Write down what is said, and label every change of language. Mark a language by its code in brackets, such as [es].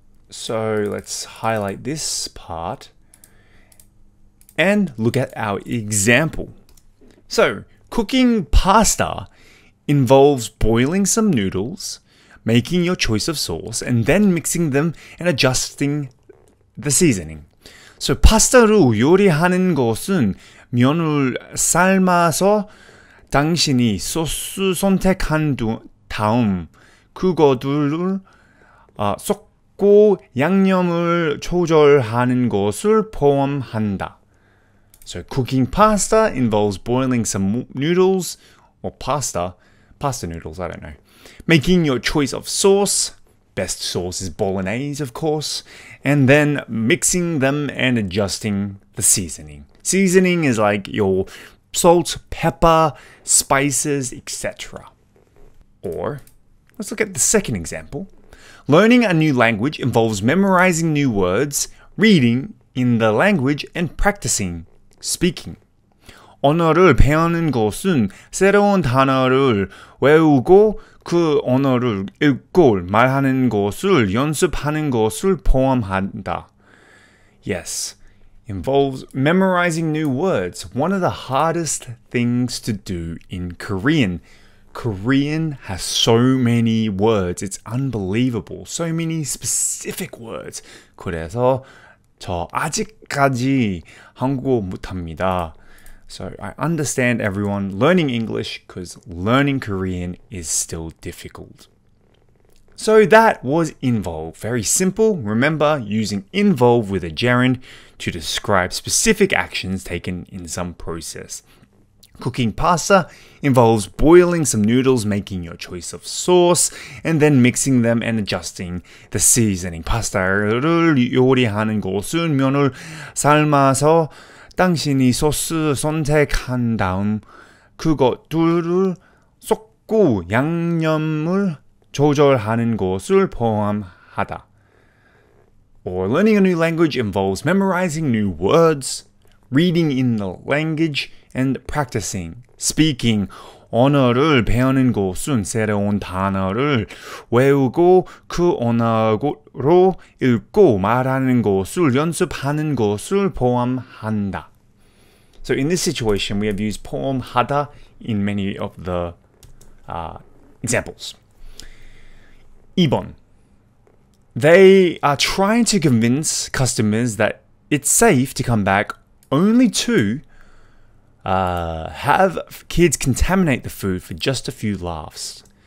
[en] So let's highlight this part and look at our example. So cooking pasta involves boiling some noodles, making your choice of sauce, and then mixing them and adjusting the seasoning. So [ko] 파스타를 요리하는 것은 면을 삶아서 당신이 소스 선택한 다음 그것들을 섞고 양념을 조절하는 것을 포함한다. [en] So cooking pasta involves boiling some noodles or pasta noodles, I don't know. Making your choice of sauce, best sauce is bolognese of course, and then mixing them and adjusting the seasoning. Seasoning is like your salt, pepper, spices, etc. Or let's look at the second example. Learning a new language involves memorizing new words, reading in the language, and practicing speaking. [ko] 언어를 배우는 것은 새로운 단어를 외우고 그 언어를 읽고 말하는 것을 연습하는 것을 포함한다. [en] Yes, involves memorizing new words, one of the hardest things to do in Korean. Korean has so many words, it's unbelievable. So many specific words. [ko] 그래서 저 아직까지 한국어 못합니다. [en] So I understand everyone learning English because learning Korean is still difficult. So that was involve. Very simple. Remember, using involve with a gerund to describe specific actions taken in some process. Cooking pasta involves boiling some noodles, making your choice of sauce, and then mixing them and adjusting the seasoning. [ko] 파스타를 요리하는 것은 면을 삶아서 당신이 소스 선택한 다음 그것들을 섞고 양념을 조절하는 것을 포함하다. [en] Or learning a new language involves memorizing new words, reading in the language, and practicing speaking. [ko] 언어를 배우는 것은 새로운 단어를 외우고 그 언어로 읽고 말하는 것을 연습하는 것을 포함한다. [en] So in this situation, we have used 포함하다 in many of the examples. [ko] 2번. [en] They are trying to convince customers that it's safe to come back only to have kids contaminate the food for just a few laughs.